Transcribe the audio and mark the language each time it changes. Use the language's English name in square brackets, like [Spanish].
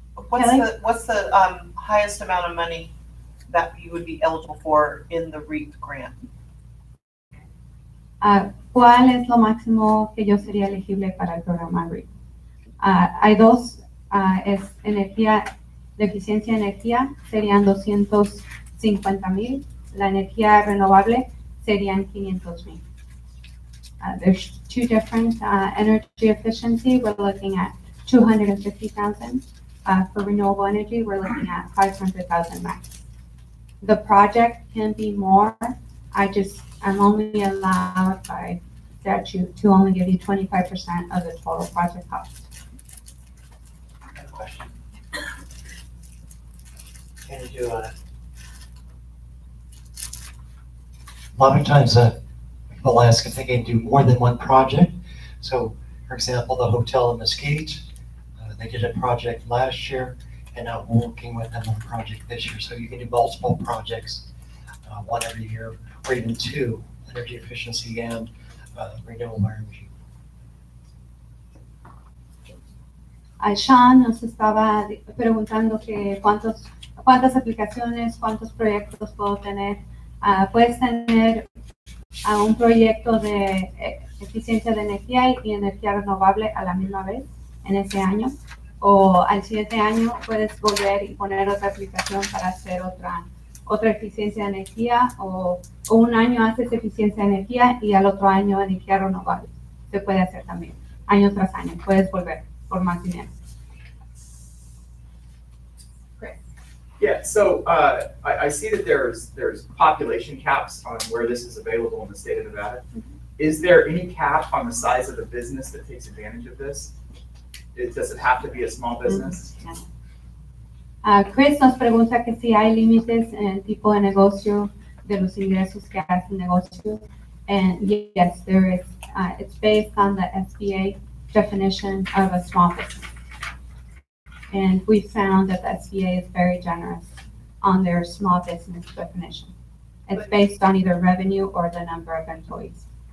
[English] What's the highest amount of money that you would be eligible for in the REAP grant? [Spanish] ¿Cuál es lo máximo que yo sería elegible para el programa REAP? Hay dos, es energía, de eficiencia de energía, serían 250,000. La energía renovable serían 500,000. [English] There's two different energy efficiency. We're looking at 250,000. For renewable energy, we're looking at 500,000 max. The project can be more. I'm only allowed by statute to only give you 25% of the total project cost. I have a question. Can you do a lot of times people ask if they can do more than one project. So, for example, the hotel in Mesquite, they did a project last year, and now we're working with them on a project this year. So you can do multiple projects, one every year, or even two, energy efficiency and renewable energy. [Spanish] Sean nos estaba preguntando que cuántas aplicaciones, cuántos proyectos puedo tener. Puedes tener un proyecto de eficiencia de energía y energía renovable a la misma vez en ese año, o al siguiente año puedes volver y poner otra aplicación para hacer otra eficiencia de energía, o un año haces eficiencia de energía y al otro año energía renovable. Se puede hacer también, año tras año, puedes volver por más dinero. [English] Yeah, so I see that there's population caps on where this is available in the state of Nevada. Is there any cap on the size of the business that takes advantage of this? Does it have to be a small business? [Spanish] Chris nos pregunta que si hay límites en el tipo de negocio, de los ingresos que hace el negocio. [English] And yes, there is. It's based on the SBA definition of a small business. And we found that the SBA is very generous on their small business definition. It's based on either revenue or the number of employees.